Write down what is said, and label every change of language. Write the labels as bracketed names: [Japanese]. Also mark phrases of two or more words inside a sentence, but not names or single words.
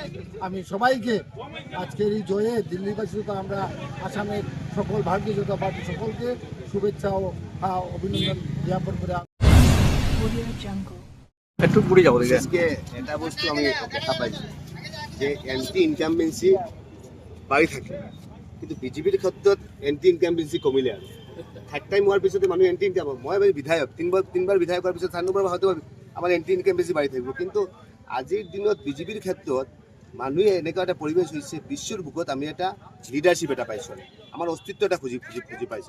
[Bangla] আমি সবাইকে আজকের এই জয়ে দিল্লিবাসী তথা আমরা আসামের সকল ভারতীয় জনতা পার্টি সকলকে শুভেচ্ছা ও অভিনন্দন জ্ঞাপন করে একটু পুরি যাবো [Assamese] আজকে এটা বস্তু আমি দেখা পাইছি যে [English] anti incumbency [Assamese] বাঢ়ি থাকে, কিন্তু বিজেপিৰ ক্ষেত্ৰত [English] anti incumbency [Assamese] কমিলে আৰু [English] third time [Assamese] হোৱাৰ পিছতে মানুহ [English] anti income [Assamese] মই বিধায়ক তিনিবাৰ বিধায়ক হোৱাৰ পিছত 4 নম্বৰ হয়তো আমাৰ [English] anti incumbency [Assamese] বাঢ়ি থাকিব। কিন্তু আজিৰ দিনত বিজেপিৰ ক্ষেত্ৰত মানুহে এনেকুৱা এটা পৰিৱেশ হৈছে, বিশ্বৰ বুকত আমি এটা লিডাৰশ্বিপ এটা পাইছোঁ, আমাৰ অস্তিত্ব এটা খুজি পাইছোঁ।